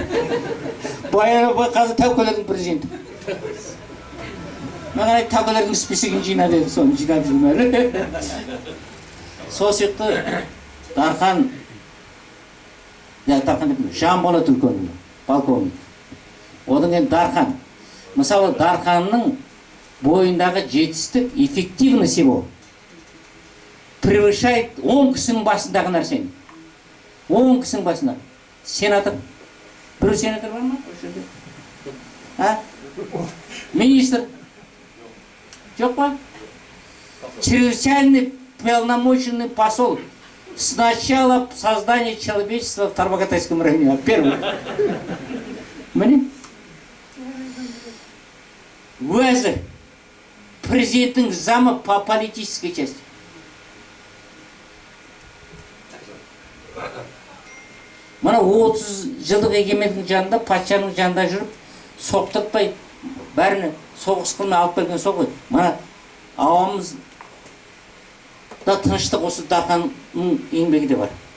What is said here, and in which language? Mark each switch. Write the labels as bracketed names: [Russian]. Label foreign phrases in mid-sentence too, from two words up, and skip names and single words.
[Kazakh] Баян апай қазір Тәукелердің президенті. Маған айтты, Тәукелердің списогін жина деді, соны жинап жүрмелі. Сол сияқты Дархан Жанболат үлкені, полковник. Одан кейін Дархан. Мысалы, Дарханның бойындағы жетістік, [Russian] эффективность его превышает [Kazakh] 10 кісінің басындағы нәрсені. 10 кісінің басында. Сенатор. Бір сенатор бар ма? Министр. Жоқ па? [Russian] Чрезвычайный полномоченный посол. С начала создания человечества в Тарбағатайском районе. Первый. [Kazakh] Міне? Уәзір. Президенттің замы [Russian] по политической части. [Kazakh] Мына 30 жылдық егемендіктің жанында, патшаның жанында жүріп, соқтыртпай, бәріне соғыс қылмай алып келген сол ғой. Мына ауамыз да тыныштық осы Дарханның еңбегі де бар.